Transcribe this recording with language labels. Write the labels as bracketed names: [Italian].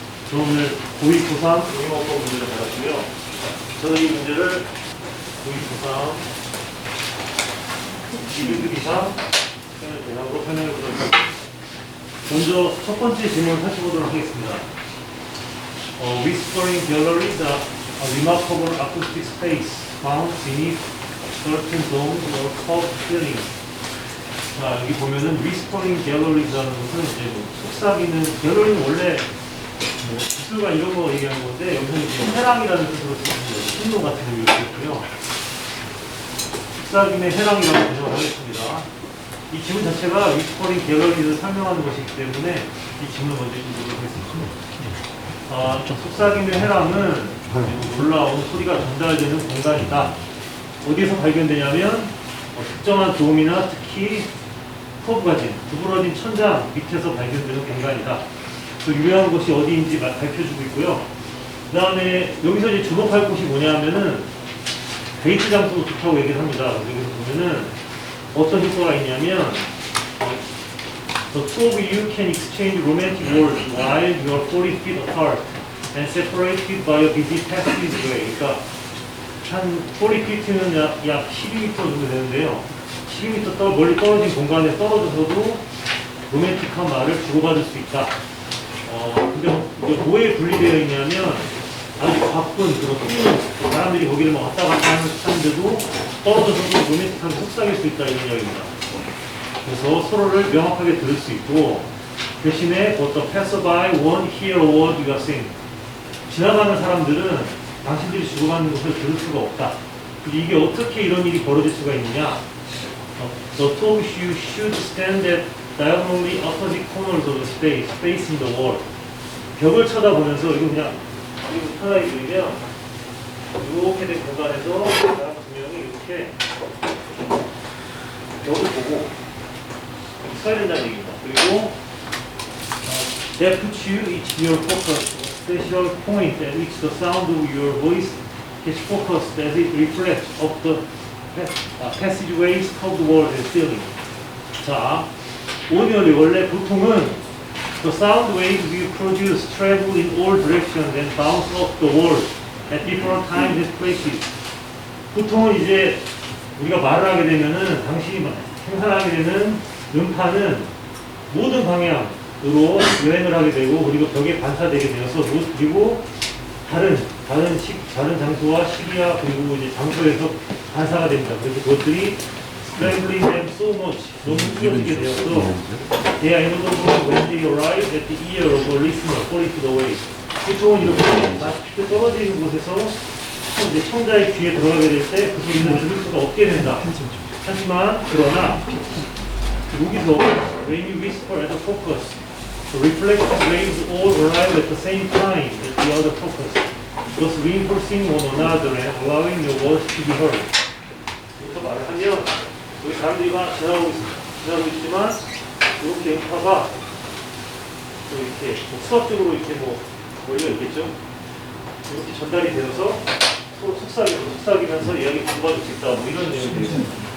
[Korean] 저는 오늘 고2, 고3 영어법 문제를 받았고요. 저는 이 문제를 고2, 고3 2등급 이상 대학으로 설명해 보도록 하겠습니다. 먼저 첫 번째 질문을 살펴보도록 하겠습니다. [English] Whispering galleries are a remarkable acoustic space found beneath certain domes or curved ceilings. [Korean] 자, 여기 보면은 Whispering Galleries라는 것은 이제 뭐 속삭이는, 갤러리는 원래 뭐 기술관 이런 거 얘기하는 건데, 여기서는 이제 해랑이라는 뜻으로 쓰는 거죠. 신도 같은 의미가 있고요. 속삭임의 해랑이라고 번역을 하겠습니다. 이 지문 자체가 Whispering Galleries를 설명하는 것이기 때문에 이 지문을 먼저 읽어보도록 하겠습니다. 속삭임의 해랑은 올라온 소리가 전달되는 공간이다. 어디에서 발견되냐면 특정한 돔이나 특히 커브가 진, 구부러진 천장 밑에서 발견되는 공간이다. 그 유명한 곳이 어디인지 밝혀주고 있고요. 그 다음에 여기서 이제 주목할 곳이 뭐냐면은 데이트 장소도 좋다고 얘기를 합니다. 여기서 보면은 어떤 효과가 있냐면 [English] The two of you can exchange romantic words while you are 40 feet apart and separated by a busy passageway. [Korean] 그러니까 한 40feet면 약 12m 정도 되는데요. 12m 멀리 떨어진 공간에 떨어져서도 로맨틱한 말을 주고받을 수 있다. 근데 이게 뭐에 분리되어 있냐면 아주 바쁜 그런 사람들이 거기를 막 왔다 갔다 하는데도 떨어져서도 로맨틱하게 속삭일 수 있다 이런 이야기입니다. 그래서 서로를 명확하게 들을 수 있고 대신에 [English] But the passerby won't hear a word you are saying. [Korean] 지나가는 사람들은 당신들이 주고받는 것을 들을 수가 없다. 이게 어떻게 이런 일이 벌어질 수가 있느냐? [English] The two of you should stand at diagonally opposite corners of the space, facing the wall. [Korean] 벽을 쳐다보면서 이거 그냥 편하게 그리면 이렇게 된 공간에서 사람 두 명이 이렇게 벽을 보고 서야 된다는 얘기입니다. [English] 그리고 that puts you each in your focus, special point at which the sound of your voice gets focused as it reflects of the passageways, curved walls and ceiling. [Korean] 자, 오디오는 원래 보통은 [English] the sound waves you produce travel in all directions and bounce off the walls at different times and places. [Korean] 보통은 이제 우리가 말을 하게 되면은 당신이 생산하게 되는 음파는 모든 방향으로 여행을 하게 되고 그리고 벽에 반사되게 되어서 그리고 다른 장소와 시기와 그리고 이제 장소에서 반사가 됩니다. 그래서 그것들이 [English] scrambling them so much [Korean] 너무 휘어지게 되어서 [English] they are inaudible when they arrive at the ear of a listener 40 feet away. [Korean] 보통은 이렇게 낮게 떨어져 있는 곳에서 이제 청자의 귀에 들어가게 될 때 그 소리는 들을 수가 없게 된다. 하지만 그러나 여기서 [English] when you whisper at the focus, the reflected waves all arrive at the same time at the other focus, thus reinforcing one another and allowing your words to be heard. [Korean] 여기서 말을 하면 여기 사람들이 막 지나가고 있지만 이렇게 음파가 이렇게 수학적으로 이렇게 원리가 있겠죠. 이렇게 전달이 되어서 서로 속삭이면서 이야기 주고받을 수 있다. 이런 내용이 되겠습니다.